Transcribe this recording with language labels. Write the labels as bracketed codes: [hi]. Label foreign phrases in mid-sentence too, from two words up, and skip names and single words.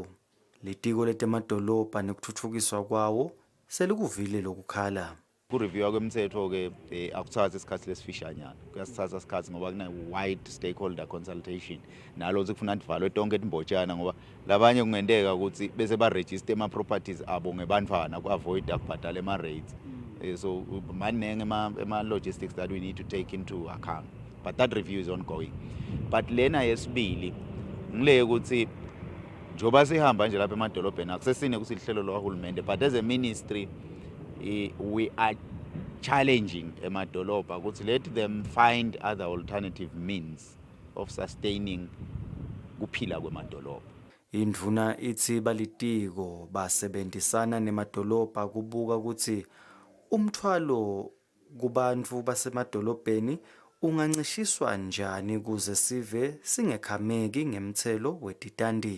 [ss] Litiko letemadolobha nekutfutfukiswa kwawo selikuvile lokukhala. Kureview kwemthetho ke akuthatha isikhathi lesifishanyana kuyasithatha isikhathi ngoba kuna [en] wide stakeholder consultation [ss] nalo kufuna ndivalwe tonke imbotshana ngoba labanye kungendeka ukuthi bese ba register ama properties abo ngebantfwana ku avoid ukubhadala ama rates. So maningi ema [en] logistics that we need to take into account, but that review is ongoing. [ss] But lena yesibili ngile ukuthi njoba sihamba nje lapha emadolobheni akusesine ukuthi lihlelo lwahulumende, [en] but as a ministry we are challenging [ss] emadolobha ukuthi [en] let them find other alternative means of sustaining [ss] kuphila kwemadolobha. Indvuna ithi balitiko basebenzisana nemadolobha kubuka ukuthi umthwalo kubantfu basemadolobheni ungancishiswa njani kuze sive singekhameki ngemthelo wetitandi.